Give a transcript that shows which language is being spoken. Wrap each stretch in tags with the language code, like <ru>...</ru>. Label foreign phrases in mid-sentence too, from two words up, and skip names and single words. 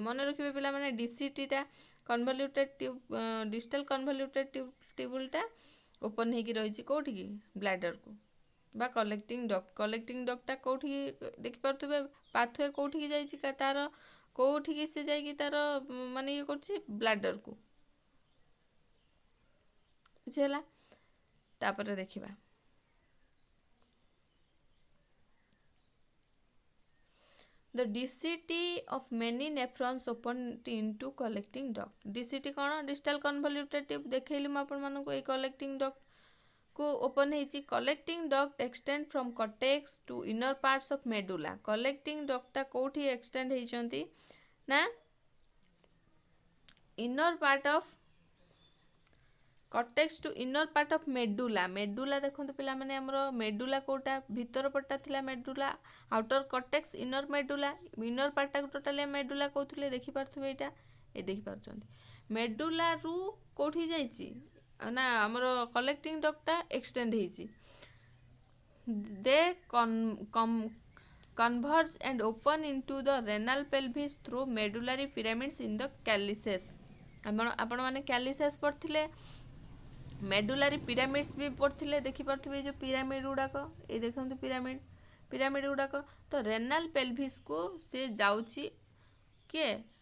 <or>ମନେ ରଖିବେ ପିଲାମାନେ ଡିସିଟିଟା</or> <en>distal convoluted tubuleଟା</en> <or>ଓପନ୍ ହେଇକି ରହିଛି କେଉଁଠିକି ବ୍ଲାଡରକୁ ବା</or> <en>collecting ductଟା</en> <or>କେଉଁଠିକି ଦେଖିପାରୁଥିବେ ପାଥୱେ କେଉଁଠିକି ଯାଇଛି ତାର କେଉଁଠିକି ସେ ଯାଇକି ତାର ମାନେ ଇଏ କରୁଛି ବ୍ଲାଡରକୁ। ବୁଝିହେଲା? ତାପରେ ଦେଖିବା</or> <en>The DCT of many nephrons open into collecting duct।</en> <or>DCT କ'ଣ</or> <en>distal convoluted tube</en> <or>ଦେଖେଇଲି ମୁଁ ଆପଣମାନଙ୍କୁ ଏଇ</or> <en>collecting duct</en> <or>କୁ ଓପନ୍ ହେଇଛି।</or> <en>collecting duct extend from cortex to inner parts of medulla। collecting duct</en> <or>ଟା କେଉଁଠି extend ହେଇଛନ୍ତି ନା</or> <en>inner part of cortex to inner part of medulla।</en> <or>medulla ଦେଖନ୍ତୁ ପିଲାମାନେ ଆମର medulla କୋଉଟା ଭିତର ପଟଟା ଥିଲା</or> <en>medulla outer cortex inner medulla</en> <or>ପାର୍ଟଟାକୁ ଟୋଟାଲି medulla କହୁଥିଲେ। ଦେଖିପାରୁଥିବେ ଏଇଟା ଏ ଦେଖିପାରୁଛନ୍ତି medullaରୁ କୋଉଠି ଯାଇଛି ନା ଆମର</or> <en>collecting ductଟା extend</en> <or>ହେଇଛି।</or> <en>they converge and open into the renal pelvis through medullary pyramids in the calyces।</en> <or>ଆପଣମାନେ calyces ପଢ଼ିଥିଲେ</or> <en>medullary pyramids</en> <or>ବି ପଢ଼ିଥିଲେ। ଦେଖିପାରୁଥିବେ ଏଇ ଯେଉଁ ପିରାମିଡ୍ ଗୁଡ଼ାକ ଏଇ ଦେଖନ୍ତୁ ପିରାମିଡ୍ ଗୁଡ଼ାକ। ତ</or> <en>renal pelvisକୁ</en> <or>ସେ ଯାଉଛି କିଏ</or>